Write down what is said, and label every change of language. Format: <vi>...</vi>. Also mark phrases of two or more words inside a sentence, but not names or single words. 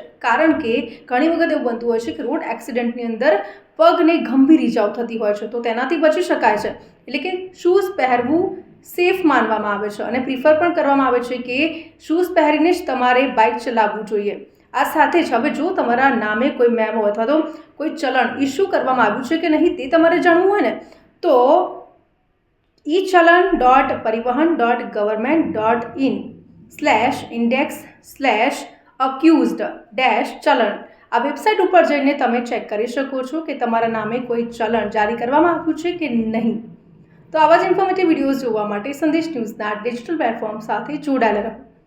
<gu>કારણ કે ઘણી વખત એવું બનતું હોય છે કે રોડ એક્સિડન્ટની અંદર પગને ગંભીર ઇજાઓ થતી હોય છે, તો તેનાથી બચી શકાય છે. એટલે કે શૂઝ પહેરવું સેફ માનવામાં આવે છે અને પ્રિફર પણ કરવામાં આવે છે કે શૂઝ પહેરીને જ તમારે બાઇક ચલાવવું જોઈએ. આ સાથે જ હવે જો તમારા નામે કોઈ મેમો અથવા તો કોઈ ચલણ ઇસ્યુ કરવામાં આવ્યું છે કે નહીં તે તમારે જાણવું હોય ને, તો echallan.parivahan.in/index/accused-challan આ વેબસાઇટ ઉપર જઈને તમે ચેક કરી શકો છો કે તમારા નામે કોઈ ચલણ જારી કરવામાં આવ્યું છે કે નહીં. તો આવા જ ઇન્ફોર્મેટિવ વિડીયોઝ જોવા માટે સંદેશ ન્યૂઝના ડિજિટલ પ્લેટફોર્મ સાથે જોડાયેલા રહો.</gu>